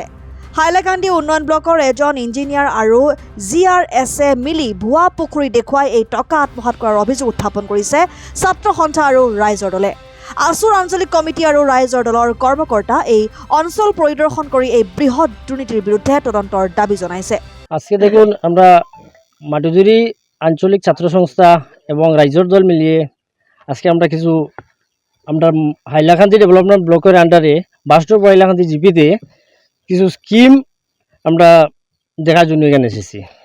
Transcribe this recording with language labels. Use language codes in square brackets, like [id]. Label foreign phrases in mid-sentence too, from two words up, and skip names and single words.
[as] হাইলাকান্দি উন্নয়ন ব্লকৰ এজন ইঞ্জিনিয়াৰ আৰু GRSে মিলি ভুৱা পুখুৰী দেখুৱাই এই টকা আত্মসাৎ কৰাৰ অভিযোগ উত্থাপন কৰিছে ছাত্ৰ সন্থা আৰু ৰাইজৰ দলে। আসুৰ আঞ্চলিক কমিটি আৰু ৰাইজৰ দলৰ কৰ্মকৰ্তা এই অঞ্চল পৰিদৰ্শন কৰি এই বৃহৎ দুৰ্নীতিৰ বিৰুদ্ধে তদন্তৰ দাবী জনাইছে। [bn] আজকে দেখুন আমরা মাটিজুরি আঞ্চলিক ছাত্র সংস্থা এবং রাইজর দল মিলিয়ে আজকে আমরা কিছু আমরা হাইলাকান্দি ডেভেলপমেন্ট ব্লকের আন্ডারে বাস্টপ হাইলাকান্দি জিপিতে কিছু স্কিম আমরা দেখার জন্য এখানে এসেছি।